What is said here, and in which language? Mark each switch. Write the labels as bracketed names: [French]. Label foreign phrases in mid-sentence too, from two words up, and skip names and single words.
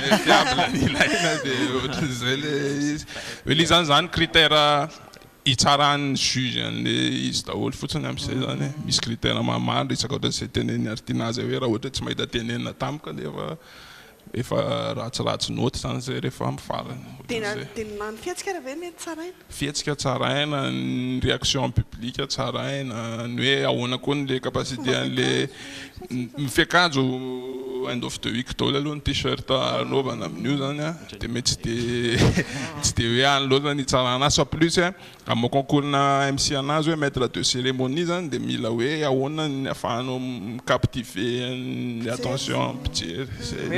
[Malagasy] dia ohatra zay le izy hoe le zany critère hitsarany juge an'le izy daholo fotsiny amin'izay zany misy critère maromaro isaka ohatra zay teneny artinazy hoe raha ohatra tsy mahita tenenina tampoka dia efa ratsiratsy noty zany zay rehefa mifarany tena ny fihetsika raha ve mety tsaraina fihetsika tsaraina ny [French] réaction publique [Malagasy] tsaraina ny hoe ahoana koa ny le capacité an'le mifiakanjo [English] end of the week [Malagasy] daholo aloha ny t-shirt anaovana amin'io zany dia mety tsy de hoe any loatra ny tsarana azy fa plus amin'ny concours-na MC anazy hoe [French] maître de cérémonie [Malagasy] zany dia mila hoe ahoana ny afahanao captiver ny attention mpijery